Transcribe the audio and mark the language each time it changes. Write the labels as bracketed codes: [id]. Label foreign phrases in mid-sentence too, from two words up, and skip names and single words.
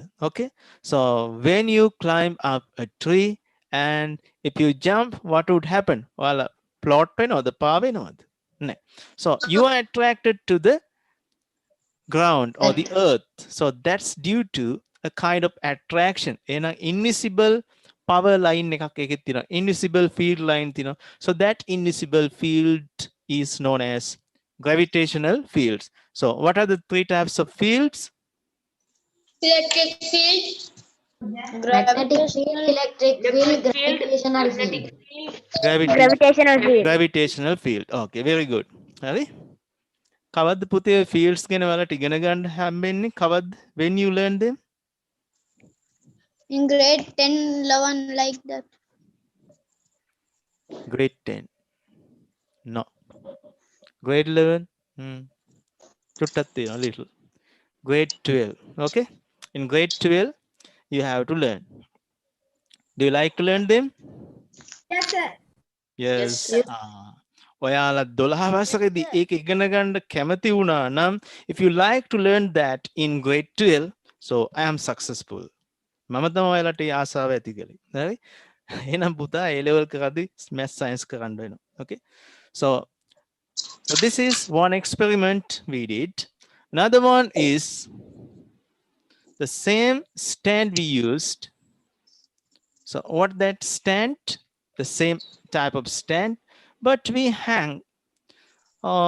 [en] Okay, so when you climb up a tree and if you jump, what would happen? Well, plot pen or the paven or the, so you are attracted to the ground or the earth. So that's due to a kind of attraction in an invisible power line [si] එකක් එකේ තියෙනවා, [en] invisible field line තියෙනවා. So that invisible field is known as gravitational fields. So what are the three types of fields? Electric field. Magnetic field, electric field, Electric field. gravitational Magnetic field. field. Gravitational field. Gravitational field. Okay, very good. [si] හරි. කවද්ද පුතේ fields ගැන ඔයාලට ඉගෙන ගන්න හම්බෙන්නේ? [en] කවද්ද when you learn them? In grade 10, 11, like that. Grade 10. No. Grade 11. [si] චුට්ටක් තියෙනවා little. [en] Grade 12. Okay. In grade 12 you have to learn. Do you like to learn them? Yes, sir. Yes. sir. [si] ඔයාලා 12 වසරේදී ඒක ඉගෙන ගන්න කැමති වුණා නම්, [en] if you like to learn that in grade 12, so I am successful. [si] මම තමයි ඔයාලට ඒ ආසාව ඇති කළේ. හරි? එහෙනම් පුතා A level කරද්දී [en] math science [si] කරන්න වෙනවා. [en] Okay? So this is one experiment we did. Another one is the same stand we used. So what that stand? The same type of stand, but we hang